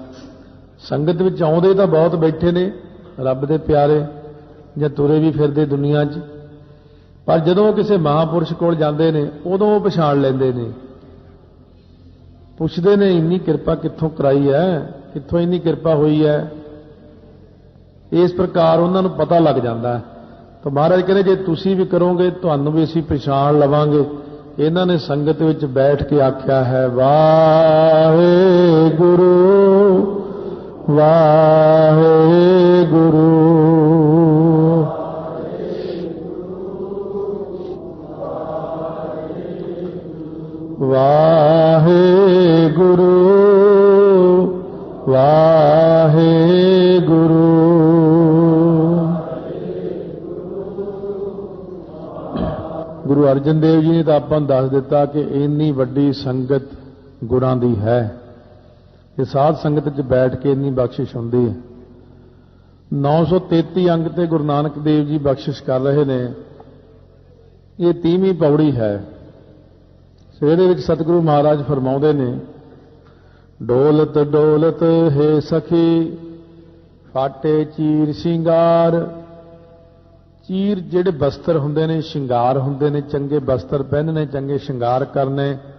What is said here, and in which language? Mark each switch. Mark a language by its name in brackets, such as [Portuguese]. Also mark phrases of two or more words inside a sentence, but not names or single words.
[Punjabi] ਸੰਗਤ ਵਿੱਚ ਆਉਂਦੇ ਤਾਂ ਬਹੁਤ ਬੈਠੇ ਨੇ ਰੱਬ ਦੇ ਪਿਆਰੇ, ਜਾਂ ਤੁਰੇ ਵੀ ਫਿਰਦੇ ਦੁਨੀਆ 'ਚ, ਪਰ ਜਦੋਂ ਕਿਸੇ ਮਹਾਂਪੁਰਖ ਕੋਲ ਜਾਂਦੇ ਨੇ ਉਦੋਂ ਉਹ ਪਛਾਣ ਲੈਂਦੇ ਨੇ, ਪੁੱਛਦੇ ਨੇ ਇੰਨੀ ਕਿਰਪਾ ਕਿੱਥੋਂ ਕਰਾਈ ਹੈ, ਕਿੱਥੋਂ ਇੰਨੀ ਕਿਰਪਾ ਹੋਈ ਹੈ। ਇਸ ਪ੍ਰਕਾਰ ਉਨ੍ਹਾਂ ਨੂੰ ਪਤਾ ਲੱਗ ਜਾਤਾ ਹੈ। ਤੋ ਮਹਾਰਾਜ ਕਹਿਤੇ ਜੇ ਤੁਸੀਂ ਭੀ ਕਰੋਗੇ ਤੁਹਾਨੂੰ ਭੀ ਅਸੀਂ ਪਛਾਣ ਲਵਾਂਗੇ। ਇਨ੍ਹਾਂ ਨੇ ਸੰਗਤ ਵਿੱਚ ਬੈਠ ਕੇ ਆਖਿਆ ਹੈ ਵਾਹਿਗੁਰੂ ਵਾਹਿਗੁਰੂ ਵਾਹਿਗੁਰੂ ਵਾਹਿਗੁਰੂ। ਗੁਰੂ ਅਰਜਨ ਦੇਵ ਜੀ ਨੇ ਤੋ ਆਪਾਂ ਦੱਸ ਦਿੱਤਾ ਕਿ ਇੰਨੀ ਵੱਡੀ ਸੰਗਤ ਗੁਣਾਂ ਦੀ ਹੈ, ਕਿ ਸਾਧ ਸੰਗਤ 'ਚ ਬੈਠ ਕੇ ਇੰਨੀ ਬਖ਼ਸ਼ਿਸ਼ ਹੁੰਦੀ ਹੈ। 933 ਅੰਗ ਤੇ ਗੁਰੂ ਨਾਨਕ ਦੇਵ ਜੀ ਬਖ਼ਸ਼ਿਸ਼ ਕਰ ਰਹੇ ਨੇ। [Hindi] ये 30वीं पौड़ी है। [Punjabi] ਇਹਦੇ ਵਿੱਚ ਸਤਿਗੁਰੂ ਮਹਾਰਾਜ ਫਰਮਾਉਂਦੇ ਨੇ ਡੋਲਤ ਡੋਲਤ ਹੈ ਸਖੀ ਫਾਟੇ ਚੀਰ ਸ਼ਿੰਗਾਰ। ਚੀਰ ਜਿਹੜੇ ਬਸਤਰ ਹੁੰਦੇ ਨੇ, ਸ਼ਿੰਗਾਰ ਹੁੰਦੇ ਨੇ, ਚੰਗੇ ਬਸਤਰ ਪਹਿਨਣੇ, ਚੰਗੇ ਸ਼ਿੰਗਾਰ ਕਰਨੇ।